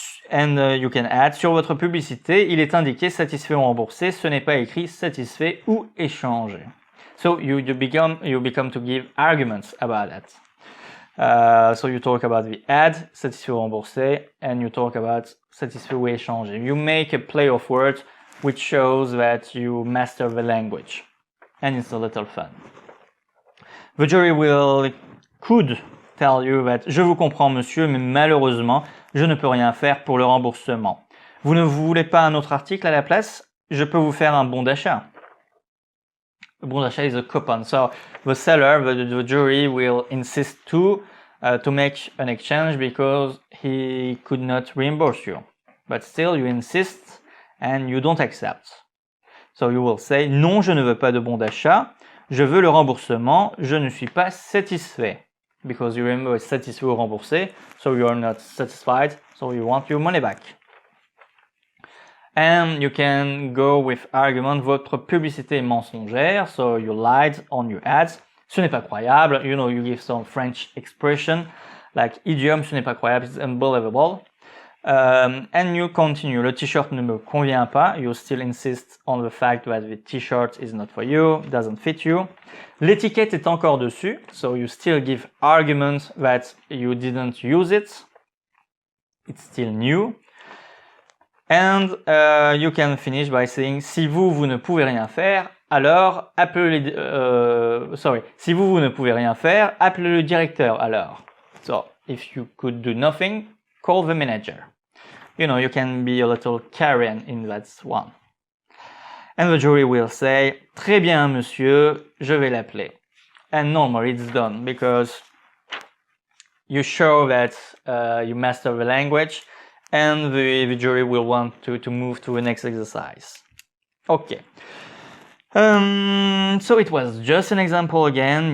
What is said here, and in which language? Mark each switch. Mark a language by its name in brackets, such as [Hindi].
[English] And you can add, [French] sur votre publicité, il est indiqué satisfait ou remboursé, ce n'est pas écrit satisfait ou échangé. [English] So you become to give arguments about that. So you talk about the ad, [French] satisfait ou remboursé, [English] and you talk about [French] satisfait ou échangé. [English] You make a play of words which shows that you master the language. And it's a little fun. The jury could tell you that [French] je vous comprends monsieur, mais malheureusement, je ne peux rien faire pour le remboursement. Vous ne voulez pas un autre article à la place? Je peux vous faire un bon d'achat. [English] A bon d'achat is a coupon. So the seller, the jury will insist to make an exchange because he could not reimburse you. But still you insist and you don't accept. So you will say, [French] non, je ne veux pas de bon d'achat, je veux le remboursement, je ne suis pas satisfait. [English] Because you remember it's [French] satisfait ou remboursé, [English] so you are not satisfied, so you want your money back. And you can go with argument, [French] votre publicité est mensongère, [English] so you lied on your ads. [French] Ce n'est pas croyable, [English] you give some French expression, like idiom, [French] ce n'est pas croyable, [English] it's unbelievable. And you continue, [French] le t-shirt ne me convient pas, [English] you still insist on the fact that the t-shirt is not for you, doesn't fit you. [French] L'étiquette est encore dessus, [English] so you still give argument that you didn't use it, it's still new. And you can finish by saying, [French] si vous ne pouvez rien faire, alors appelez si vous ne pouvez rien faire, appelez le directeur alors. [English] So, if you could do nothing, call the manager. You can be a little carrion in that one. And the jury will say, [French] très bien, monsieur, je vais l'appeler. [English] And normally it's done because you show that you master the language and the jury will want to move to the next exercise. Okay. So it was just an example again.